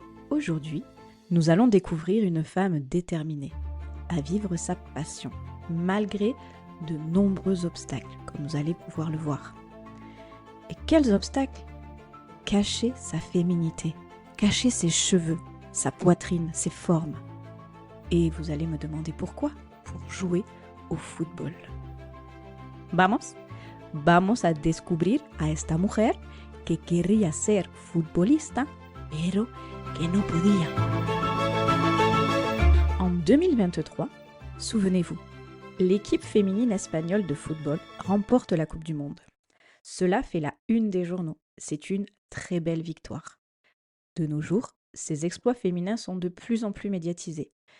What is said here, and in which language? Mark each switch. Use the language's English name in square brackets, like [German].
[French] Aujourd'hui, nous allons découvrir une femme déterminée à vivre sa passion, malgré de nombreux obstacles, comme vous allez pouvoir le voir. Et quels obstacles? Cacher sa féminité, cacher ses cheveux, sa poitrine, ses formes. Et vous allez me demander pourquoi? Pour jouer au football. [Spanish] Vamos a descubrir a esta mujer que quería ser futbolista, pero que no podía. [French] En 2023, souvenez-vous, l'équipe féminine espagnole de football remporte la Coupe du Monde. Cela fait la une des journaux. C'est une très belle victoire. De nos jours, ces exploits féminins sont de plus en plus médiatisés.